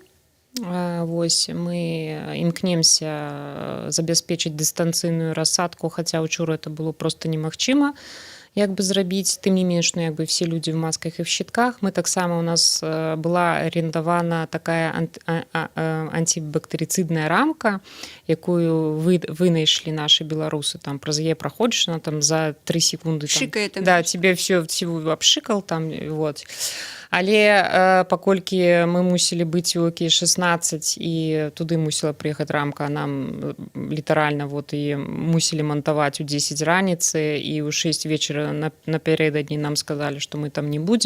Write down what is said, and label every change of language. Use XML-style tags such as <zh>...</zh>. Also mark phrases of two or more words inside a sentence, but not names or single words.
<be>Вось мы імкнемся забяспечыць дыстанцыйную рассадку, хаця учора</be> <ru>это было просто</ru> <be>немагчыма як бы зрабіць, тым не менш, ну, як бы все людзі в масках і в щитках. Мы таксама, у нас была арендавана такая антибактэрыцыдная рамка, якую вынайшлі нашы беларусы, там праз яе праходзіш,</be> <ru>она там за 3 секунды там, Шикает там. да, тебе все обшикал там, вот.</ru> <be>Але паколькі мы мусілі быць у ОК-16 і туды мусіла прыехаць рамка, нам літаральна вот і мусілі мантаваць у 10 раніцы, і ў 6 вечара напярэдадні нам сказалі, што мы там не будзем.</be>